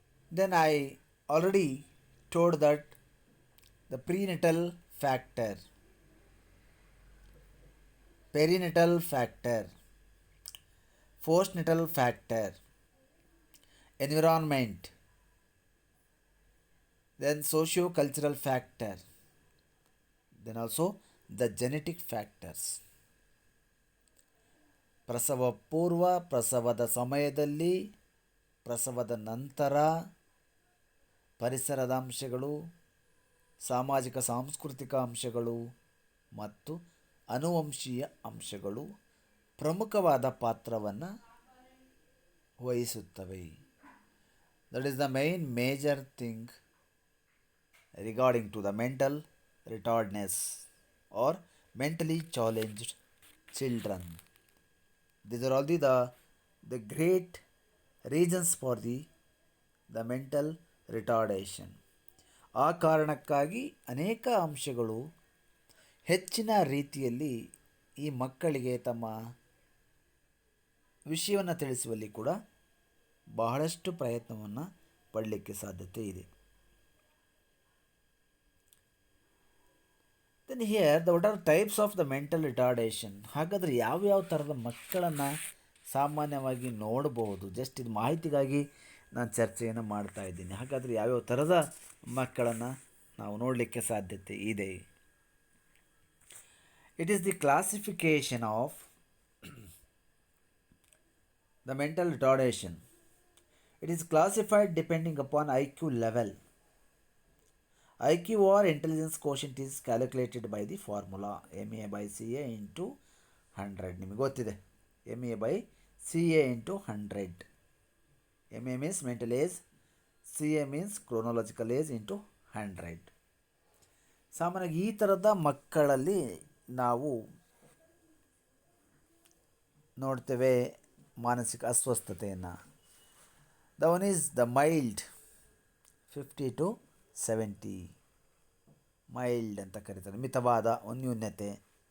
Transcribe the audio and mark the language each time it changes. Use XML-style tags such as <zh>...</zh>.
<en>Then I already told that the prenatal factor, perinatal factor, postnatal factor, environment, then socio-cultural factor, then also the genetic factors.</en> <kn>ಪ್ರಸವ ಪೂರ್ವ, ಪ್ರಸವದ ಸಮಯದಲ್ಲಿ, ಪ್ರಸವದ ನಂತರ, ಪರಿಸರದ ಅಂಶಗಳು, ಸಾಮಾಜಿಕ ಸಾಂಸ್ಕೃತಿಕ ಅಂಶಗಳು ಮತ್ತು ಅನುವಂಶೀಯ ಅಂಶಗಳು ಪ್ರಮುಖವಾದ ಪಾತ್ರವನ್ನು ವಹಿಸುತ್ತವೆ.</kn> <en>That is the main major thing regarding to the mental retardness or mentally challenged children. These are all the great reasons for the mental retardation.</en> <kn>ಆ ಕಾರಣಕ್ಕಾಗಿ ಅನೇಕ ಅಂಶಗಳು ಹೆಚ್ಚಿನ ರೀತಿಯಲ್ಲಿ ಈ ಮಕ್ಕಳಿಗೆ ತಮ್ಮ ವಿಷಯವನ್ನು ತಿಳಿಸುವಲ್ಲಿ ಕೂಡ ಬಹಳಷ್ಟು ಪ್ರಯತ್ನವನ್ನು ಪಡಲಿಕ್ಕೆ ಸಾಧ್ಯತೆ ಇದೆ.</kn> <en>Then here the what are types of the mental retardation.</en> <kn>ಹಾಗಾದರೆ ಯಾವ್ಯಾವ ಥರದ ಮಕ್ಕಳನ್ನು ಸಾಮಾನ್ಯವಾಗಿ ನೋಡಬಹುದು? ಜಸ್ಟ್ ಇದು ಮಾಹಿತಿಗಾಗಿ ನಾನು ಚರ್ಚೆಯನ್ನು ಮಾಡ್ತಾ ಇದ್ದೀನಿ. ಹಾಗಾದರೆ ಯಾವ್ಯಾವ ಥರದ ಮಕ್ಕಳನ್ನು ನಾವು ನೋಡಲಿಕ್ಕೆ ಸಾಧ್ಯತೆ ಇದೆ?</kn> <en>It is the classification of the mental retardation. It is classified depending upon IQ level. IQ or intelligence quotient is calculated by the formula MA/CA into 100.</en> <kn>ನಿಮಗೆ ಗೊತ್ತಿದೆ,</kn> <en>MA/CA into 100. MA means mental age, CA means chronological age into 100.</en> <kn>ಸಾಮಾನ್ಯವಾಗಿ ಈ ಥರದ ಮಕ್ಕಳಲ್ಲಿ ನಾವು ನೋಡ್ತೇವೆ ಮಾನಸಿಕ ಅಸ್ವಸ್ಥತೆಯನ್ನು.</kn> <en>the one is the mild 50 to 70,</en> <kn>mild ಅಂತ ಕರೀತಾರೆ, ಮಿತವಾದ ನ್ಯೂನ್ಯತೆ.</kn>